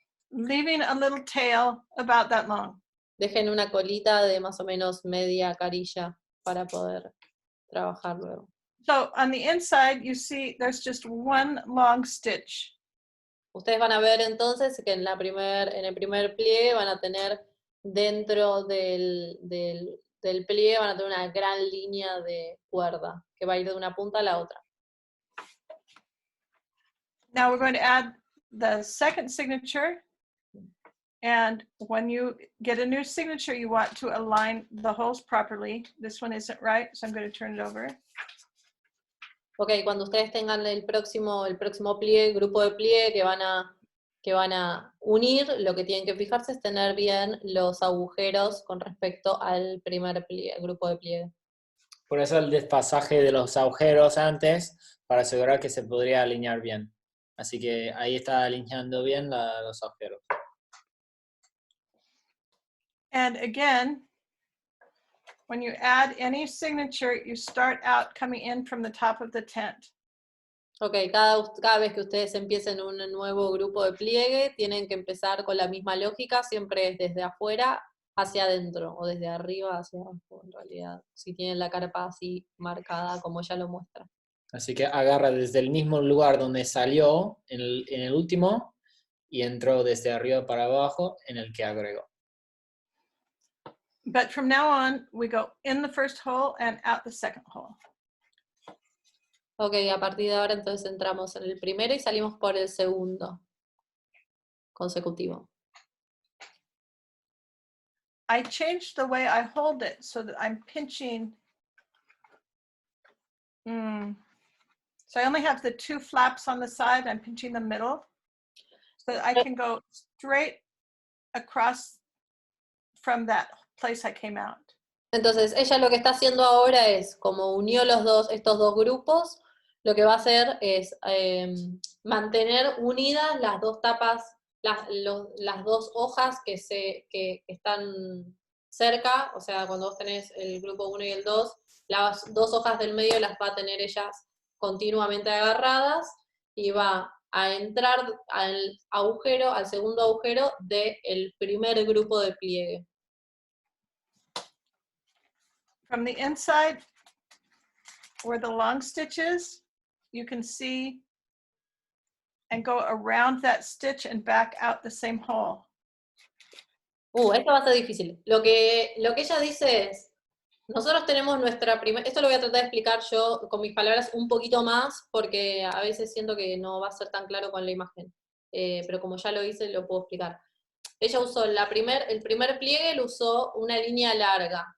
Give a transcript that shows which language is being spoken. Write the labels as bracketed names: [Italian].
[English] Leaving a little tail about that long. [Spanish] Dejen una colita de más o menos media carilla para poder trabajar luego. [English] So on the inside, you see there's just one long stitch. [Spanish] Ustedes van a ver entonces que en el primer pliegue van a tener dentro del pliegue van a tener una gran línea de cuerda que va a ir de una punta a la otra. [English] Now we're going to add the second signature. And when you get a new signature, you want to align the holes properly. This one isn't right, so I'm going to turn it over. [Spanish] Ok, cuando ustedes tengan el próximo pliegue, grupo de pliegue que van a unir, lo que tienen que fijarse es tener bien los agujeros con respecto al primer grupo de pliegue. Por eso el desfasaje de los agujeros antes, para asegurar que se podría alinear bien. Así que ahí está alineando bien los agujeros. [English] And again, when you add any signature, you start out coming in from the top of the tent. [Spanish] Ok, cada vez que ustedes empiecen un nuevo grupo de pliegue, tienen que empezar con la misma lógica, siempre es desde afuera hacia adentro, o desde arriba hacia abajo, en realidad, si tienen la carpa así marcada como ella lo muestra. Así que agarra desde el mismo lugar donde salió en el último, y entró desde arriba para abajo en el que agregó. [English] But from now on, we go in the first hole and out the second hole. [Spanish] Ok, a partir de ahora entonces entramos en el primero y salimos por el segundo consecutivo. [English] I changed the way I hold it so that I'm pinching. So I only have the 2 flaps on the side. I'm pinching the middle so that I can go straight across from that place I came out. [Spanish] Entonces, ella lo que está haciendo ahora es, como unió estos dos grupos, lo que va a hacer es mantener unidas las dos tapas, las dos hojas que están cerca, o sea, cuando vos tenés el grupo 1 y el 2, las dos hojas del medio las va a tener ellas continuamente agarradas, y va a entrar al segundo agujero del primer grupo de pliegue. From the inside, where the long stitch is, you can see and go around that stitch and back out the same hole. Esto va a ser difícil. Lo que ella dice es, nosotros tenemos nuestra primera, esto lo voy a tratar de explicar yo con mis palabras un poquito más, porque a veces siento que no va a ser tan claro con la imagen, pero como ya lo hice, lo puedo explicar. Ella usó el primer pliegue, lo usó una línea larga.